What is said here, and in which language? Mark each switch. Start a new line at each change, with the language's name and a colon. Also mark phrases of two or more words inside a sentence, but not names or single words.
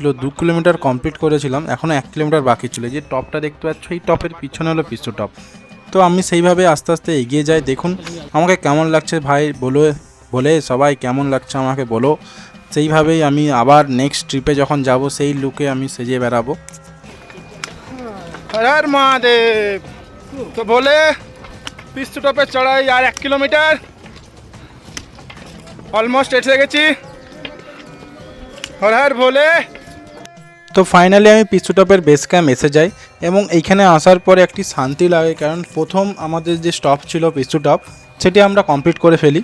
Bangla: 2 কিলোমিটার কমপ্লিট করেছিলাম, এখনও 1 কিলোমিটার বাকি ছিল। যে টপটা দেখতে পাচ্ছ, এই টপের পিছনে হলো পিছু টপ। তো আমি সেইভাবে আস্তে আস্তে এগিয়ে যাই। দেখুন আমাকে কেমন লাগছে ভাই বলে সবাই কেমন লাগছে আমাকে বলো। সেইভাবেই আমি আবার
English: next trip
Bangla: যখন যাব সেই লুকে আমি সেজে বেড়াবো।
Hindi: हर हर महादेव। तो बोले पिस्तु टपे चढ़ाई
Bangla: আর 1 কিলোমিটার অলমোস্ট এসে গেছি।
Hindi: हर हर भोले।
Bangla: তো ফাইনালি আমি পিছু টপের
English: base camp
Bangla: এসে যাই এবং এইখানে আসার পরে একটি শান্তি লাগে, কারণ প্রথম আমাদের যে স্টপ ছিল পিছু টপ সেটি আমরা কমপ্লিট করে ফেলি।